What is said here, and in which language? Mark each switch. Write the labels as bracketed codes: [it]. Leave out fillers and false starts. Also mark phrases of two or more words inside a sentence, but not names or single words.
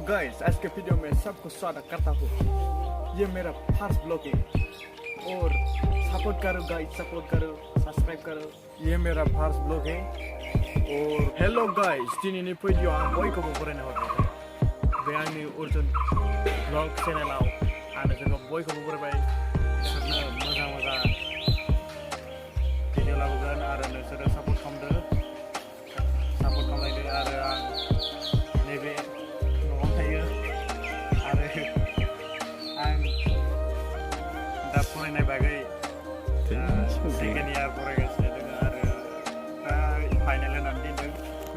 [hi] गाइस, आज के वीडियो में सबको स्वागत करता हूँ। ये मेरा [en] first blog [hi] है और सपोर्ट करो गाइस, सपोर्ट करो, सब्सक्राइब करो। ये मेरा फर्स्ट ब्लॉग है और [en] hello guys, [brx] दिनैनि भिडियो आं बयखौबो बरायना हरबाय। बे आंनि अर्जुन ब्लॉग चेनेलाव आं जोंखौ बयखौबो बरायबाय। मोजां मोजां भिडियो लाबोगोन आरो नोंसोरो सपोर्ट खालामदो, सपोर्ट खालामलायदो आरो आं नैबे न'आव थायो आरो आं दा फरायनाय बागै [en] second year [brx] फरायगासिनो दङ आरो दा फाइनाल होनानै दोनदों।